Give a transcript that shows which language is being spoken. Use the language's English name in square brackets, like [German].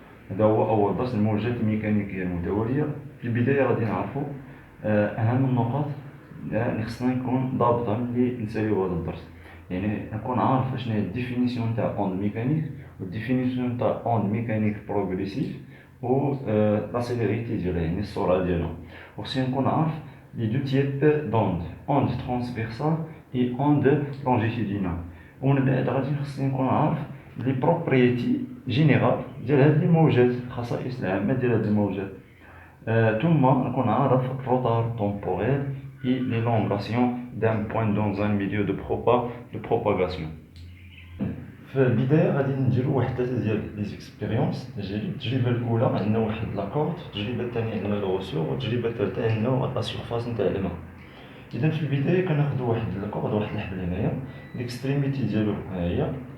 [Arabic] هذا هو اول درس، الموجات الميكانيكيه المتواليه. في البدايه غادي نعرفو اهم النقط اللي خصنا نكون ضابطها ملي نساليو هذا الدرس. يعني نكون عارف شنو هي الديفينيسيون تاع اوند ميكانيك والديفينيسيون تاع اوند ميكانيك بروغريسيف و لا سيفيريتي ديالها، يعني السرعه ديالها. وخصني نكون عارف [French] les deux types d'ondes, onde transversale et onde longitudinale. [Arabic] ومن بعد غادي خصني نكون عارف لي بروبريتي جينيرال ديال هاد الموجات، الخصائص العامة ديال هاد الموجات. ثم نكون عارف الروتار تومبوريل [French] et l'élongation d'un point dans un milieu de propagation. [Arabic] في البداية غادي نديرو واحد 3 ديال لي زيكسبيريونس. التجربة الأولى عندنا واحد لاكورد، التجربة الثانية عندنا لو غوسور، والتجربة الثالثة عندنا لا سيرفاس نتاع الماء. إذا في البداية كناخدو واحد لاكورد، واحد الحبل هنايا، ليكستريميتي ديالو ها هي.